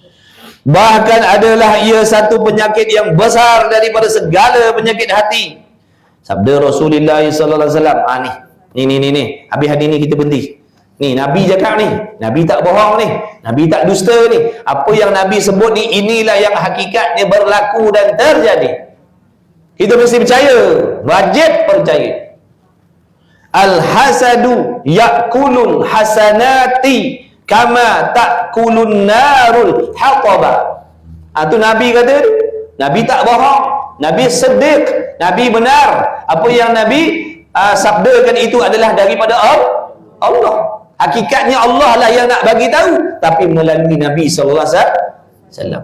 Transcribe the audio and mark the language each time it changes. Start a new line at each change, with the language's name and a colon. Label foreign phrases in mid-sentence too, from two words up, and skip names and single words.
Malay: Bahkan adalah ia satu penyakit yang besar daripada segala penyakit hati. Sabda Rasulullah
Arabic: sallallahu alaihi wasallam.
Malay: Ni. Habis hadis ni kita berhenti. Ni Nabi cakap ni, Nabi tak bohong ni, Nabi tak dusta ni. Apa yang Nabi sebut ni, inilah yang hakikatnya berlaku dan terjadi. Kita mesti percaya, wajib percaya.
Arabic: Al-hasadu ya'kulul hasanati kama ta'kulun narul hataba.
Malay: Tu Nabi kata, Nabi tak bohong, Nabi sedek, Nabi benar. Apa yang Nabi sabdakan itu adalah daripada Allah. Hakikatnya Allah lah yang nak bagi tahu, tapi melalui Nabi
Arabic: sallallahu alaihi wasallam.